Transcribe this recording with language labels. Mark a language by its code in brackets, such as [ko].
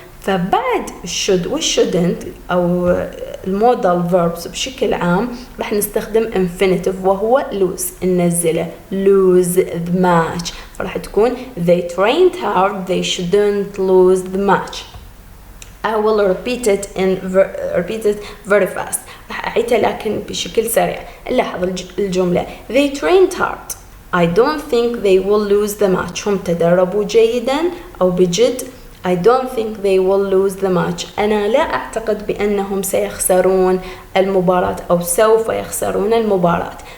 [ar] فبعد الشود والشودنت أو المودال فيربس بشكل عام راح نستخدم infinitive وهو lose، ننزله lose the match، راح تكون [en] they trained hard they shouldn't lose the match. I will repeat it very fast، [ar] راح أعيدها لكن بشكل سريع. لاحظ الجملة [en] they trained hard I don't think they will lose the match، [ar] هم تدربوا جيدا أو بجد. [en] I don't think they will lose the match، [ar] أنا لا أعتقد بأنهم سيخسرون المباراة أو سوف يخسرون المباراة.